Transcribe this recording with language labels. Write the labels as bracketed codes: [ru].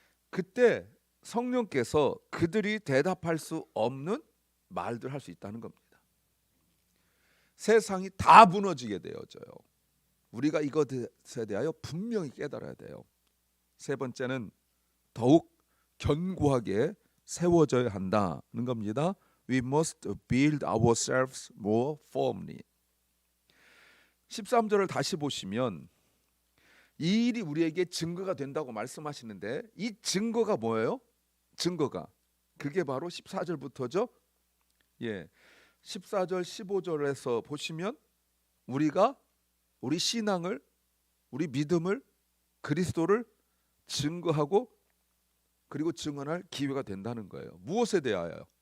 [ko] 그때 성령께서 그들이 대답할 수 없는 말들 할 수 있다는 겁니다. 세상이 다 무너지게 되어져요. 우리가 이것에 대하여 분명히 깨달아야 돼요. 세 번째는 더욱 견고하게 세워져야 한다는 겁니다. [en] We must build ourselves more firmly. [ko] 13절을 다시 보시면 이 일이 우리에게 증거가 된다고 말씀하시는데 이 증거가 뭐예요? 증거가 그게 바로 14절부터죠. 예, 14절 15절에서 보시면 우리 신앙을, 우리 믿음을, 그리스도를 증거하고 그리고 증언할 기회가 된다는 거예요. 무엇에 대하여?